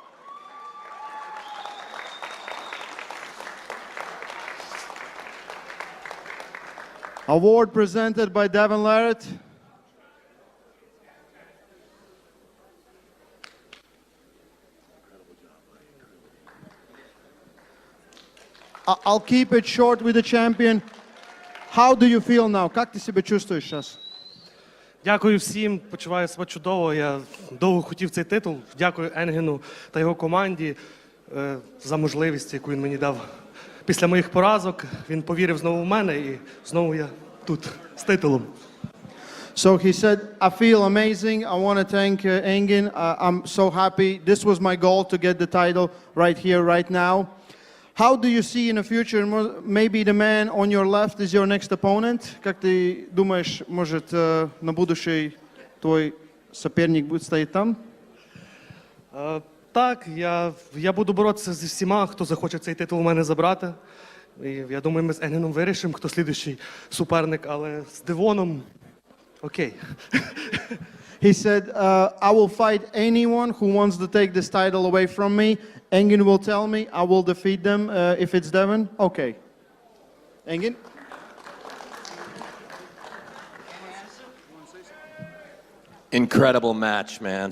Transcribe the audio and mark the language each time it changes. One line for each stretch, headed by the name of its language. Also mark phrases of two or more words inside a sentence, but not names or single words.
English: Award presented by Devin Larratt. I'll keep it short with the champion. How do you feel now?
Russian: Как ты себя чувствуешь сейчас?
Ukrainian: Дякую всім, почуваю себе чудово. Я довго хотів цей титул. Дякую Енгену та його команді за можливість, яку він мені дав. Після моїх поразок він повірив знову в мене і знову я тут з титулом.
English: So he said, I feel amazing. I want to thank Engin. I'm so happy. This was my goal to get the title right here, right now. How do you see in the future, maybe the man on your left is your next opponent?
Russian: Как ты думаешь, может, на будущее твой соперник будет стоять там?
Ukrainian: Так, я буду боротися зі всіма, хто захоче цей титул у мене забрати. І я думаю, ми з Енгеном вирішимо, хто слідуючий суперник, але з Девоном окей.
English: He said, I will fight anyone who wants to take this title away from me. Engin will tell me, I will defeat them if it's Devon. Okay. Engin? Incredible match, man.